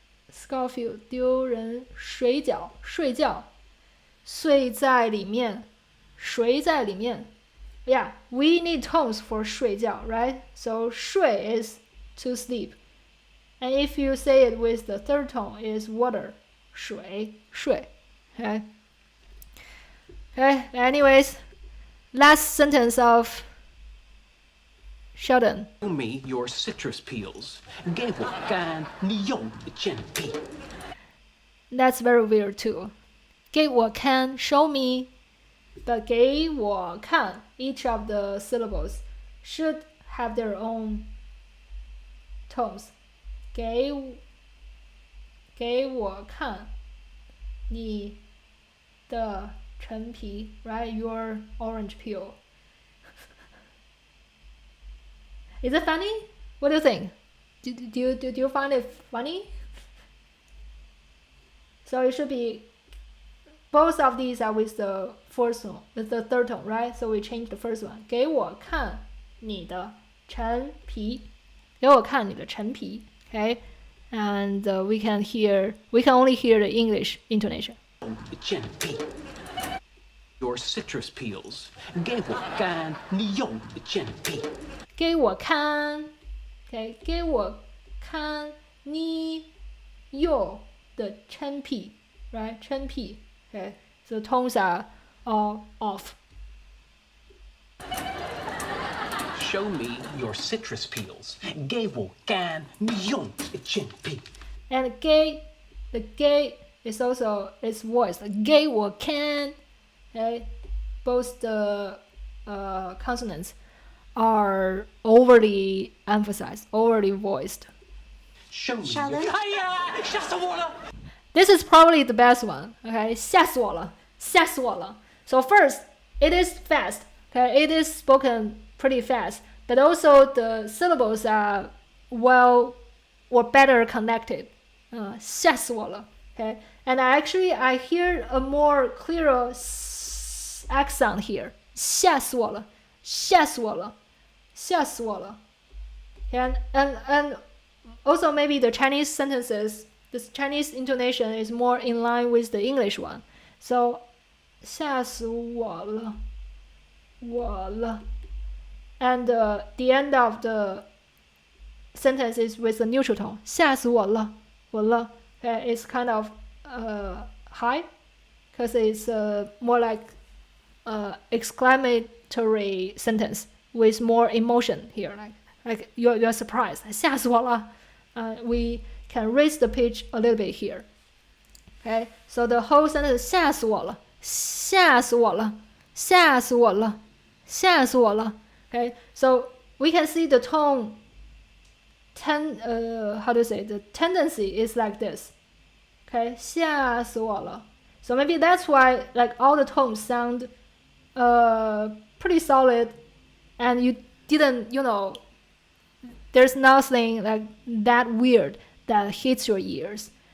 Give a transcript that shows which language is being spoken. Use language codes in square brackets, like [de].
[zh] Scofield 丢人，水饺睡觉，睡在里面，谁在里面 ？ [en] Yeah, we need tones for [zh] 睡觉 right? [en] So 睡 is to sleep. And if you say it with the third tone, is water. 水 Okay. Okay. Anyways, last sentence of Sheldon. Show me your citrus peels. [zh] 给我干你用的铅笔。 [en] That's very weird too. 给我看 show me. But 给我看 each of the syllables should have their own tones. [zh] 给我看你的陈皮 right? [en] Your orange peel. Is it funny? What do you think? Do you find it funny? So it should be both of these are with the first one, with the third tone, right? So we change the first one. [zh] 给我看你的陈皮，给我看你的陈皮 [en] Okay, and we can only hear the English intonation. 铅笔。Your citrus peels. [zh] 给我干你用的铅笔。给我看 Okay, 给我看你用的陈皮 right? [en] 陈皮 Okay, so tones are all off. Show me your citrus peels. [zh] 给我干你用的铅笔。 [en] And the gay is also its voice. 给我看 Okay, both the consonants are overly emphasized, overly voiced. Show me. Sheldon? [zh] 哎呀，吓死我了！ [en] This is probably the best one. [zh] Okay, 吓死我了，吓死我了. [en] So first, it is fast. Okay, it is spoken pretty fast, but also the syllables are well or better connected. [zh] 吓死我了. [en] Okay, and I hear a more clearer accent here. [zh] 吓死我了，吓死我了，吓死我了. [en] And also maybe the Chinese sentences, the Chinese intonation is more in line with the English one. [zh] So 吓死我了，我了. [en] And the end of the sentence is with the neutral tone. [zh] 吓死我了，我了. [en] Okay, it's kind of high because it's more like exclamatory sentence with more emotion here. Like you're surprised. [zh] 吓死我了. [en] We can raise the pitch a little bit here. Okay, so the whole sentence [zh] 吓死我了，吓死我了，吓死我了，吓死我了. [en] Okay, so we can see the tone. How to say, the tendency is like this. Okay, [zh] 吓死我了. [en] So maybe that's why like all the tones sound pretty solid, and you didn't, there's nothing like that weird that hits your ears.